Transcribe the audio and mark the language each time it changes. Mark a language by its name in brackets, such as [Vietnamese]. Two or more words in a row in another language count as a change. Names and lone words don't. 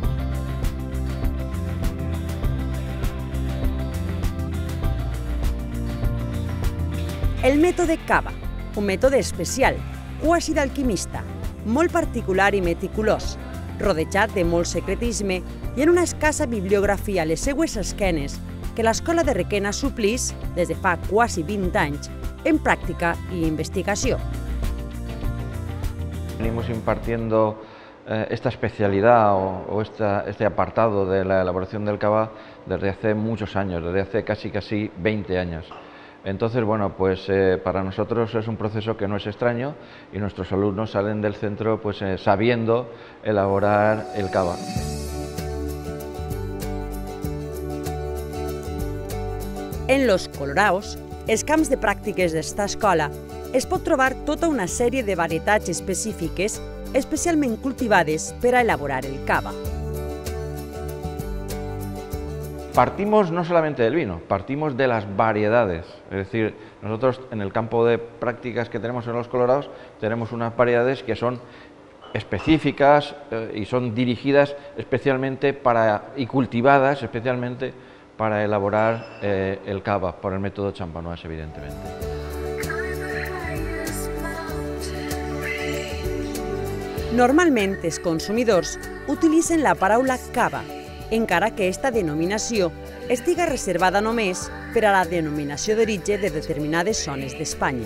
[Catalan] El mètode cava, un mètode especial, quasi d'alquimista, molt particular i meticulós, rodejat de molt secretisme i en una escassa bibliografia a les seues esquenes que l'Escola de Requena suplís, des de fa quasi 20 anys, en pràctica i investigació. [Spanish] Venimos impartiendo esta especialidad o este apartado de la elaboración del cava desde hace muchos años, desde hace casi 20 años. Entonces, bueno, pues para nosotros es un proceso que no es extraño y nuestros alumnos salen del centro pues sabiendo elaborar el cava. [Catalan] En Los Coloraos, els camps de pràctiques d'esta escola, es pot trobar tota una sèrie de varietats específiques especialment cultivades per a elaborar el cava. [Spanish] Partimos no solamente del vino, partimos de las variedades. Es decir, nosotros en el campo de prácticas que tenemos en Los Coloraos tenemos unas variedades que son específicas y son dirigidas especialmente y cultivadas especialmente para elaborar el cava por el método champenois, evidentemente. [Catalan] Normalment els consumidors utilitzen la paraula cava, encara que aquesta denominació estiga reservada només per a la denominació d'origen de determinades zones d'Espanya.